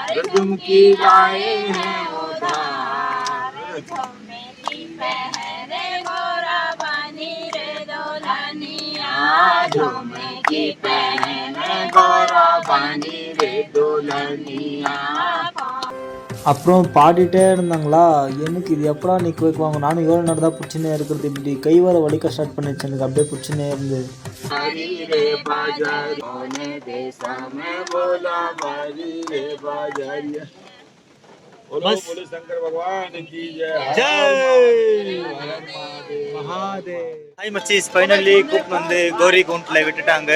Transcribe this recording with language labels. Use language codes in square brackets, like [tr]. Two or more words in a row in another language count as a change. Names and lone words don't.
[hi] झुमकी लाए हैं उधार झुमकी पहने गोरा बानी रे दुल्हनिया. [ta] அப்புறம் பாடிட்டே இருந்தாங்களா, எனக்கு இது எப்படா நிற்க வைக்குவாங்க, நானும் எவ்வளோ நேரம் தான் பிடிச்சினே இருக்கிறது, இப்படி கை வர வலிக்க ஸ்டார்ட் பண்ணிச்சு, எனக்கு அப்படியே பிடிச்சினே இருந்து. ஹாய் மச்சீஸ், ஃபைனலி கூப்பிட்டு வந்து கௌரி கவுண்டில் விட்டுட்டாங்க.